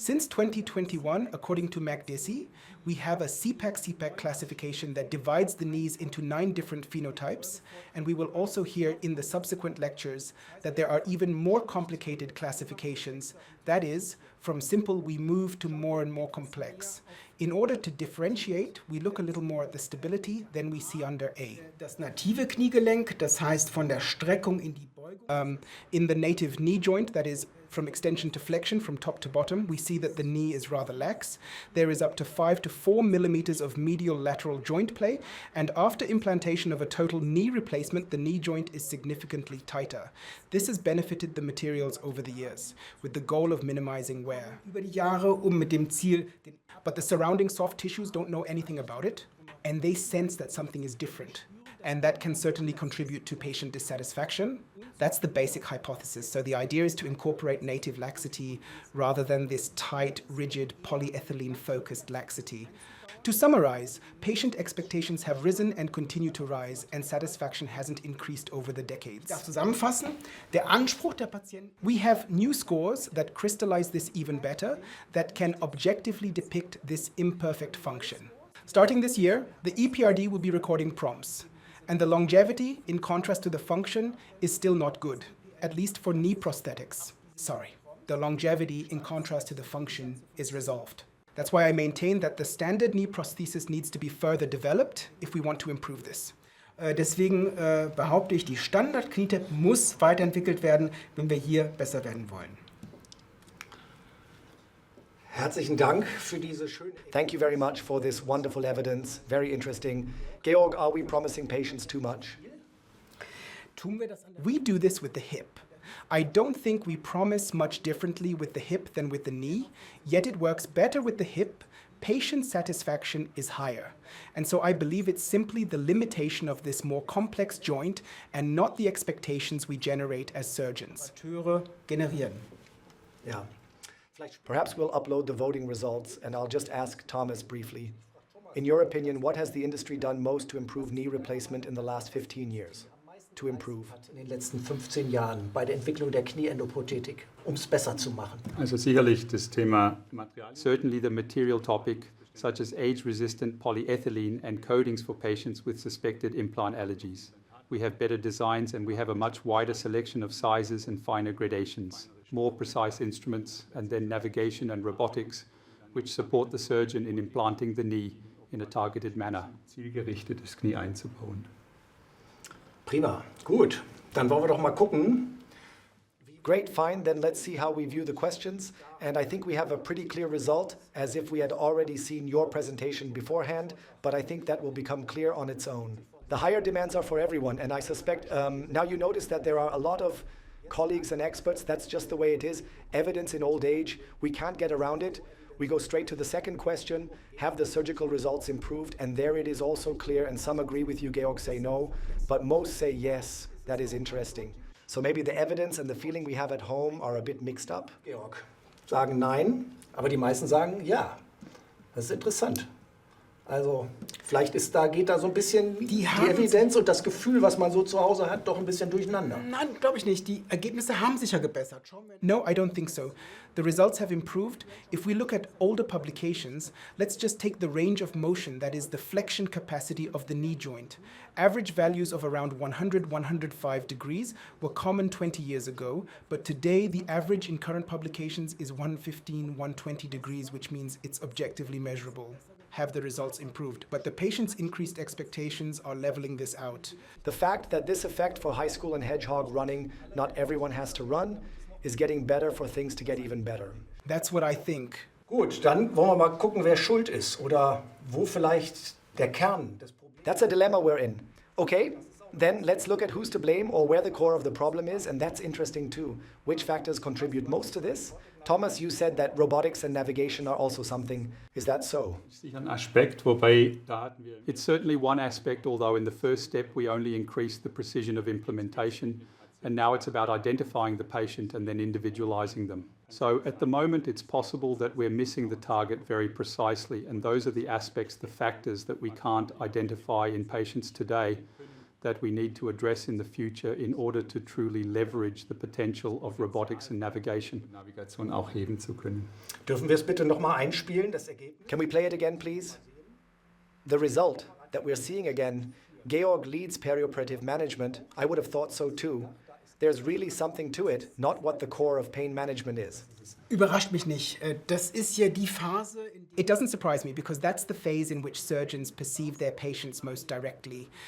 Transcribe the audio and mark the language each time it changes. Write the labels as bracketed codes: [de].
[en] Since 2021, according to McDessie, we have a CPAC classification that divides the knees into 9 different phenotypes, and we will also hear in the subsequent lectures that there are even more complicated classifications. That is, from simple we move to more and more complex. In order to differentiate, we look a little more at the stability than we see under A. [de] Das native Kniegelenk, das heißt von der Streckung in die Beugung. [en] In the native knee joint, that is from extension to flexion, from top to bottom, we see that the knee is rather lax. There is up to 5 to 4 millimeters of medial lateral joint play, and after implantation of a total knee replacement, the knee joint is significantly tighter. This has benefited the materials over the years, with the goal of minimizing wear. [de] Über die Jahre, mit dem Ziel, [en] but the surrounding soft tissues don't know anything about it, and they sense that something is different. And that can certainly contribute to patient dissatisfaction. That's the basic hypothesis. So the idea is to incorporate native laxity rather than this tight, rigid, polyethylene-focused laxity. To summarize, patient expectations have risen and continue to rise, and satisfaction hasn't increased over the decades. [de] Zusammenfassen, der Anspruch der Patienten. [en] We have new scores that crystallize this even better, that can objectively depict this imperfect function. Starting this year, the EPRD will be recording PROMs. And the longevity, in contrast to the function, is still not good, at least for knee prosthetics. Sorry, the longevity, in contrast to the function, is resolved. That's why I maintain that the standard knee prosthesis needs to be further developed if we want to improve this. [de] Deswegen behaupte ich, die Standard-Knietap muss weiterentwickelt werden, wenn wir hier besser werden wollen. Herzlichen Dank für diese schöne... [en] Thank you very much for this wonderful evidence. Very interesting. Georg, are we promising patients too much? We do this with the hip. I don't think we promise much differently with the hip than with the knee, yet it works better with the hip. Patient satisfaction is higher. And so I believe it's simply the limitation of this more complex joint and not the expectations we generate as surgeons. [de] Generieren. [en] Yeah. Perhaps we'll upload the voting results, and I'll just ask Thomas briefly. In your opinion, what has the industry done most to improve knee replacement in the last 15 years? To improve. [de] In den letzten 15 Jahren bei der Entwicklung der Knieendoprothetik, um es besser zu machen. Also sicherlich das Thema Material. [en] Certainly the material topic, such as age-resistant polyethylene and coatings for patients with suspected implant allergies. We have better designs and we have a much wider selection of sizes and finer gradations, more precise instruments, and then navigation and robotics, which support the surgeon in implanting the knee in a targeted manner. [de] Zielgerichtetes Knie einzubauen. Prima, gut. Dann wollen wir doch mal gucken. [en] Great, fine, then let's see how we view the questions. And I think we have a pretty clear result, as if we had already seen your presentation beforehand, but I think that will become clear on its own. The higher demands are for everyone, and I suspect, now you notice that there are a lot of colleagues and experts, that's just the way it is. Evidence in old age, we can't get around it. We go straight to the second question, have the surgical results improved? And there it is also clear, and some agree with you, Georg, say no, but most say yes. That is interesting. So maybe the evidence and the feeling we have at home are a bit mixed up. [de] Georg sagen nein, aber die meisten sagen ja. Das ist interessant. Also vielleicht geht da so ein bisschen die Evidenz und das Gefühl, was man so zu Hause hat, doch ein bisschen durcheinander. Nein, glaube ich nicht. Die Ergebnisse haben sich ja gebessert. [en] No, I don't think so. The results have improved. If we look at older publications, let's just take the range of motion, that is the flexion capacity of the knee joint. Average values of around 100, 105 degrees were common 20 years ago, but today the average in current publications is 115, 120 degrees, which means it's objectively measurable. Have the results improved, but the patient's increased expectations are leveling this out. The fact that this effect for high school and hedgehog running, not everyone has to run, is getting better for things to get even better. That's what I think. [de] Gut, dann wollen wir mal gucken, wer schuld ist oder wo vielleicht der Kern des Problems. [en] That's a dilemma we're in. Okay, then let's look at who's to blame or where the core of the problem is, and that's interesting too. Which factors contribute most to this? Thomas, you said that robotics and navigation are also something. Is that so? [de] Sicher ein Aspekt, wobei da hatten wir... [en] It's certainly one aspect, although in the first step we only increased the precision of implementation, and now it's about identifying the patient and then individualizing them. So at the moment it's possible that we're missing the target very precisely, and those are the aspects, the factors that we can't identify in patients today that we need to address in the future in order to truly leverage the potential of robotics and navigation. [de] Navigation auch heben zu können. Dürfen wir es bitte nochmal einspielen, das Ergebnis? [en] Can we play it again, please? The result that we're seeing again, Georg leads perioperative management. I would have thought so too. There's really something to it, not what the core of pain management is. [de] Überrascht mich nicht. Das ist ja die Phase. [en] It doesn't surprise me because that's the phase in which surgeons perceive their patients most directly.